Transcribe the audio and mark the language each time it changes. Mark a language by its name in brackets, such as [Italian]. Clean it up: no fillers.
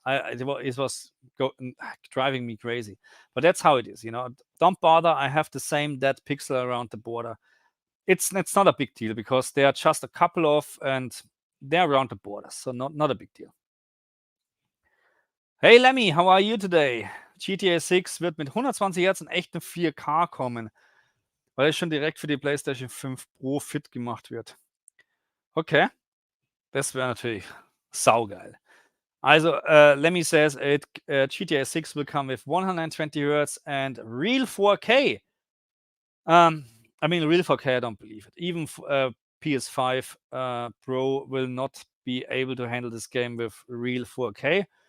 [English] It was driving me crazy. But that's how it is, you know. Don't bother. I have the same dead pixel around the border. It's not a big deal, because there are just a couple of, and they're around the borders, so not a big deal. Hey Lemmy, how are you today? [German] GTA 6 wird mit 120 Hertz in echtem 4K kommen, weil es schon direkt für die PlayStation 5 Pro fit gemacht wird. Okay, das wäre natürlich saugeil. [English] Also, Lemmy says GTA 6 will come with 120 Hertz and real 4K. I mean, real 4K, I don't believe it. Even PS5 Pro will not be able to handle this game with real 4K.